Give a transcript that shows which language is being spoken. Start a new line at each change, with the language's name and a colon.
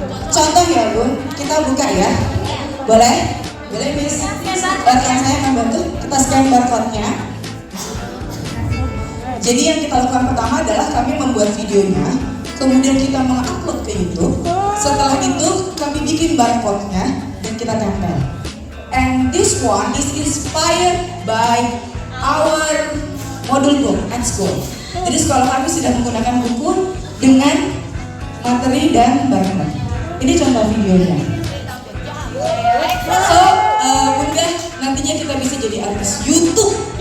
Indonesian: Contoh ya, Bun, kita buka ya. Boleh? Boleh, Miss? Rekan saya membantu, kita scan barcode-nya. Jadi yang kita lakukan pertama adalah kami membuat videonya, kemudian kita mengupload ke YouTube. Setelah itu kami bikin barcode-nya dan kita tempel.
English: And this one is inspired by our model book at school.
Indonesian: Jadi sekolah kami sudah menggunakan buku dengan materi dan barcode. Ini contoh videonya. So, Bunda, nantinya kita bisa jadi artis YouTube.